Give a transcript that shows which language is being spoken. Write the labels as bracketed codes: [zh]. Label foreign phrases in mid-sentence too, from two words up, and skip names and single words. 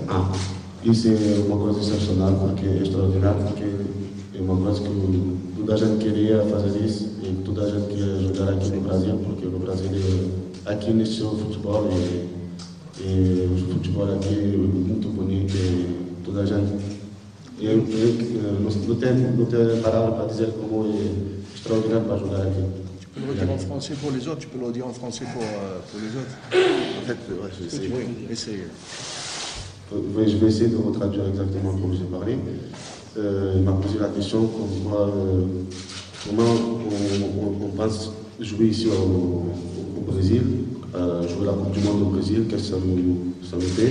[pt] Isso é uma coisa excepcional, porque é extraordinário, porque é uma coisa que toda a gente queria fazer isso e toda a gente queria jogar aqui no Brasil, porque no Brasil aqui iniciou o futebol e o futebol aqui é muito bonito e toda a gente não tem palavra para dizer como é extraordinário para jogar aqui. [fr] Tu peux le redire en français pour les autres, tu peux le redire en français pour les autres. En fait, ouais, je sais. Oui, essaye. Je vais essayer de retraduire exactement comme j'ai parlé. Il m'a posé la question comment on pense jouer ici au Brésil, jouer la Coupe du Monde au Brésil, qu'est-ce que ça nous fait.